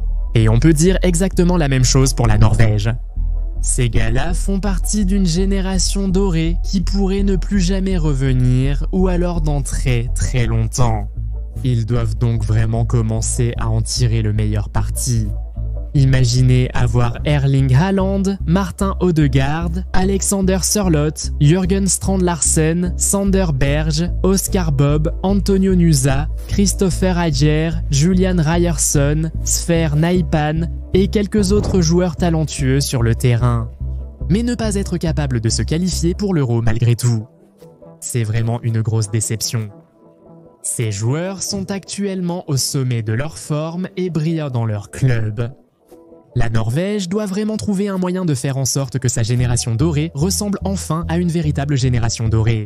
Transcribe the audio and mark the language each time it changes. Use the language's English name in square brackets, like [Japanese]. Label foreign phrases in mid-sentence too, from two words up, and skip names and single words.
[French] Et on peut dire exactement la même chose pour la Norvège. Ces gars-là font partie d'une génération dorée qui pourrait ne plus jamais revenir ou alors dans très très longtemps. Ils doivent donc vraiment commencer à en tirer le meilleur parti. Imaginez avoir Erling Haaland, Martin Odegaard, Alexander Sørloth, Jürgen Strand Larsen, Sander Berge, Oscar Bob, Antonio Nusa, Christopher Ajer, Julian Ryerson, Sver Naipan et quelques autres joueurs talentueux sur le terrain. Mais ne pas être capable de se qualifier pour l'Euro malgré tout. C'est vraiment une grosse déception. Ces joueurs sont actuellement au sommet de leur forme et brillent dans leur club. La Norvège doit vraiment trouver un moyen de faire en sorte que sa génération dorée ressemble enfin à une véritable génération dorée.